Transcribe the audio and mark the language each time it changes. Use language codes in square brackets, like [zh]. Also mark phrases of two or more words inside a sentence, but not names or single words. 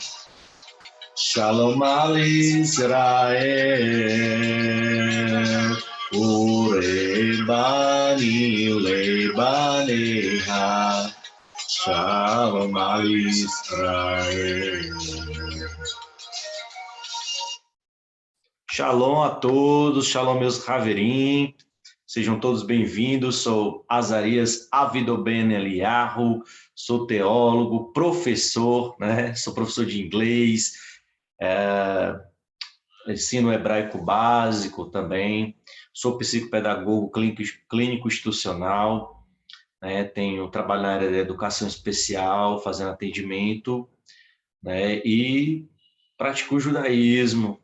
[he] שלום על ישראל, ורבני לבניה. שלום על ישראל. [pt] Shalom a todos, shalom meus Haverim, sejam todos bem-vindos. Sou Azarias Avidoben Eliyahu, sou teólogo, professor, sou professor de inglês, ensino hebraico básico também, sou psicopedagogo clínico institucional, tenho trabalho na área da educação especial, fazendo atendimento, e pratico o judaísmo.